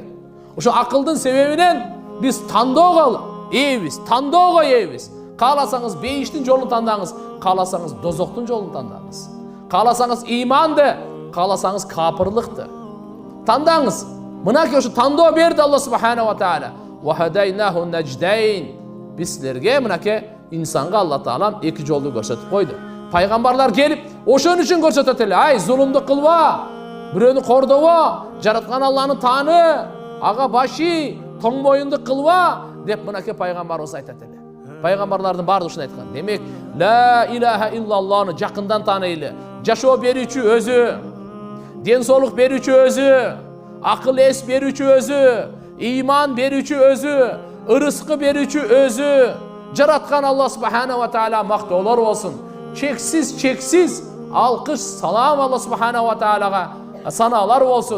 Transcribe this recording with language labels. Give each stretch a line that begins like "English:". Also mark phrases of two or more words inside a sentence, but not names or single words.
Kyrgyz: Ошо акылдын себебинен биз тандоого ээбиз. Кааласаңыз бейиштин жолун тандаңыз, кааласаңыз дозоктун жолун тандаңыз. Кааласаңыз иманды, кааласаңыз капырлыкты. Тандаңыз. Мынакей ошо тандоо берди Алла
Arabic: سبحانه وتعالى. وهديناه النجدين.
Kyrgyz: Бизлерге мынакей инсанга Алла Таалам эки жолду көрсөтүп койду. Пайгамбарлар келип, ошон үчүн көрсөтөт эле. Ай, зулумду кылба, бирөөнү кордобо, жараткан Алланы тааны, ага баши, тоң моюнду кылба деп мынакей пайгамбарыбыз айтат эле. Пайгамбарлардын баары ушуну айткан. Демек,
Arabic: لا إله إلا الله
Kyrgyz: жакындан тааныйлы. Жашоо берүүчү өзү, ден соолук берүүчү өзү, акыл эс берүүчү өзү, иман берүүчү өзү, ырыскы берүүчү өзү. Жараткан Алла
Arabic: سبحانه وتعالى
Kyrgyz: мактоолор болсун. Чексиз алкыш, салам Алла
Arabic: سبحانه وتعالى
Kyrgyz: санаалар болсун.